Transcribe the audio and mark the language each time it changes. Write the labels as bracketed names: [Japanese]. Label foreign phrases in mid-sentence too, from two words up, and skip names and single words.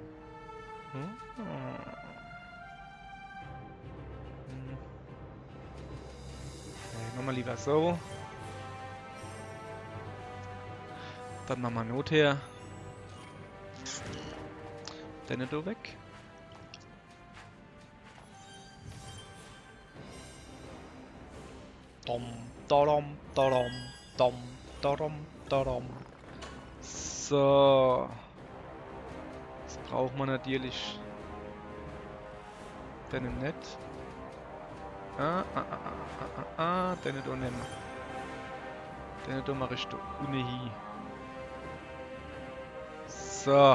[German] Okay, machen wir lieber so. Dann machen wir Not her. Dann da weg. Dom, dodom, dodom, dom, dodom, dodom. So. Das braucht man natürlich. Den nicht. Den da nehmen. Den da mache ich da ohne hin. So.